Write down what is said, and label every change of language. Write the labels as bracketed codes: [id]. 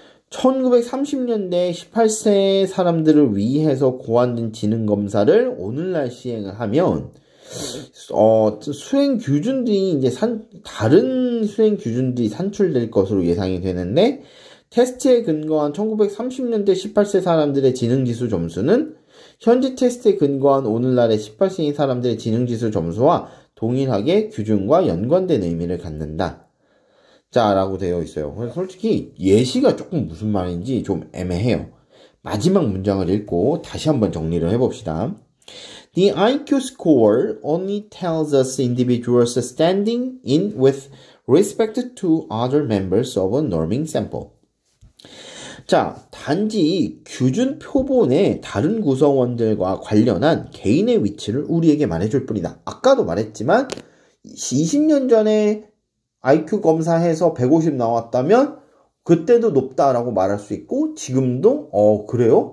[ko] 1930년대 18세 사람들을 위해서 고안된 지능 검사를 오늘날 시행을 하면 수행 규준들이 이제 다른 수행 규준들이 산출될 것으로 예상이 되는데 테스트에 근거한 1930년대 18세 사람들의 지능지수 점수는 현지 테스트에 근거한 오늘날의 18세인 사람들의 지능지수 점수와 동일하게 규준과 연관된 의미를 갖는다. 자, 라고 되어 있어요. 그래서 솔직히 예시가 조금 무슨 말인지 좀 애매해요. 마지막 문장을 읽고 다시 한번 정리를 해봅시다. [en] The IQ score only tells us individuals standing in with respect to other members of a norming sample. [ko] 자, 단지 규준 표본의 다른 구성원들과 관련한 개인의 위치를 우리에게 말해줄 뿐이다. 아까도 말했지만 20년 전에 IQ 검사해서 150 나왔다면 그때도 높다라고 말할 수 있고 지금도 그래요?